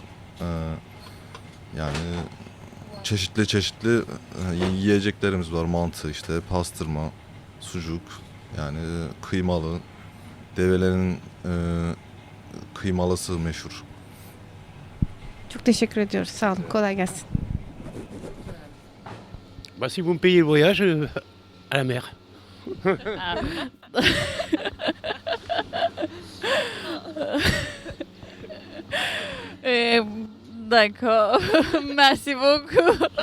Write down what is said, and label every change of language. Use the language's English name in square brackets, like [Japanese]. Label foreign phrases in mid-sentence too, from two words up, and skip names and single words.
[Turkish] Yani çeşitli yiyeceklerimiz var. Mantı, işte pastırma, sucuk, yani kıymalı, develerin kıymalısı meşhur. Çok teşekkür ediyoruz. Sağ olun. Kolay gelsin. [French] Bah, si vous me payez le voyage à la mer. D'accord. Merci beaucoup.